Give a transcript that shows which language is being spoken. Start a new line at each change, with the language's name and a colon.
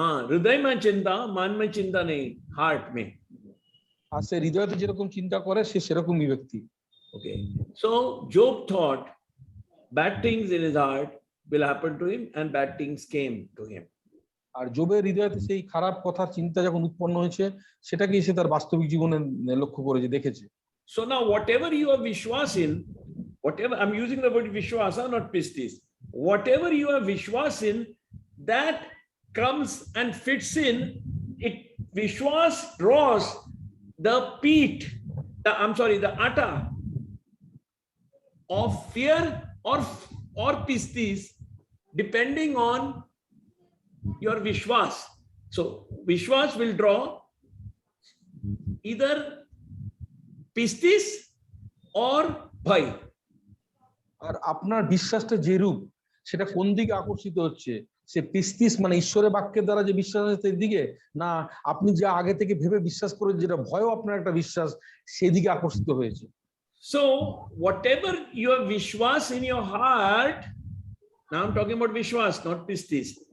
Hindi: हृदय में चिंता, मन में चिंता नहीं, heart में.
Bangla: আর সে হৃদয়তে যেরকম চিন্তা করে সে সেরকমই ব্যক্তি।
English: Okay, so Job thought bad things in his heart will happen to him, and bad things came to him.
Bangla: আর জবের হৃদয়তে সেই খারাপ কথার চিন্তা যখন উৎপন্ন হয়েছে সেটাকেই সে তার বাস্তবিক জীবনে লক্ষ্য করেছে, দেখেছে।
English: So now whatever you have vishwas in, whatever, I'm using the word vishwasa, not pistis, whatever you have vishwas in, that comes and fits in it. Vishwas draws the peat, the atta of fear or pistis, depending on your vishwas. So vishwas will draw either pistis or bhai.
Bangla: আর আপনার বিশ্বাসটা যে রূপ সেটা কোন দিকে আকর্ষিত হচ্ছে, সে পিস্তিস মানে ঈশ্বরের বাক্যের দ্বারা যে বিশ্বাস আছে সেই দিকে, না আপনি যা আগে থেকে ভেবে বিশ্বাস করেন যেটা ভয়ও আপনার একটা বিশ্বাস সেদিকে আকর্ষিত হয়েছে।
English: So whatever you have vishwas in your heart, now I'm talking about vishwas, not pistis.